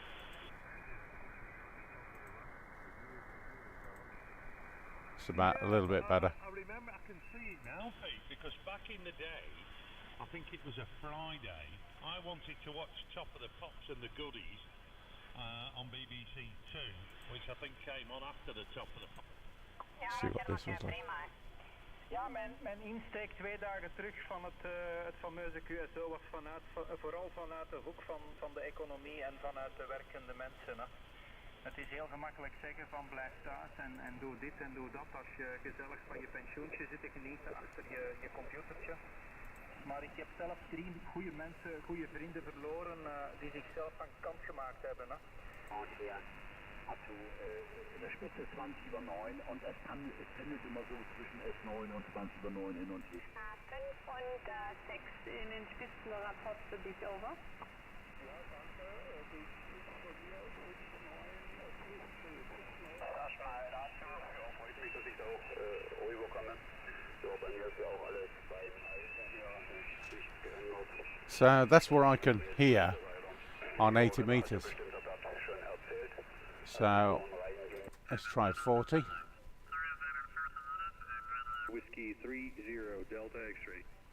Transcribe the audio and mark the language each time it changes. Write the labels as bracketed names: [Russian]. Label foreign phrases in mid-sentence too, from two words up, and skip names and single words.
[English] It's about a little bit better. I remember, I can see it now, Pete, because back in the day, I think it was a Friday, I wanted to watch Top of the Pops and the Goodies on BBC 2, which I think came on after the Top of the Pops. See what this was like. [Dutch] Ja, mijn insteek 2 dagen terug van het fameuze QSO was vooral vanuit de hoek van de economie en vanuit de werkende mensen. Hè. Het is heel gemakkelijk zeggen van blijf thuis en doe dit en doe dat als je gezellig van je pensioentje zit te genieten achter je computertje. Maar ik heb zelf 3 goede mensen, goede vrienden verloren die zichzelf van kant gemaakt hebben. Hè. [German] Also in der Spitze 20 über 9 und es pendelt immer so zwischen 11,9 und 20 über 9 hin und her. 5 und 6 in den Spitzenrapport für dich, over. Ja, danke. Erstmal dazu, ja, freut mich, dass ich da auch rüberkomme. So, bei mir ist ja auch alles bei [English] So that's where I can hear on 80 meters. So let's try 40. Whiskey 30 Delta X-ray.